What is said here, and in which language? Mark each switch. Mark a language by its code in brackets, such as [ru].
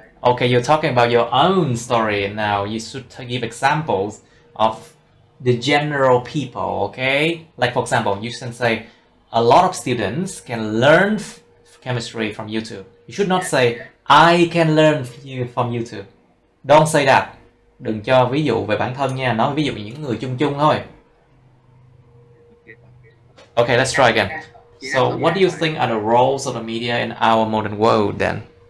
[en] Okay, you're talking about your own story now. You should give examples of the general people. Okay, like for example, you can say a lot of students can learn chemistry from YouTube. You should not say I can learn from YouTube. Don't say that. [vi] Đừng cho ví dụ về bản thân nha. Nói ví dụ những người chung chung thôi. [en] Okay, let's try again. So, what do you think are the roles of the media in our modern world then?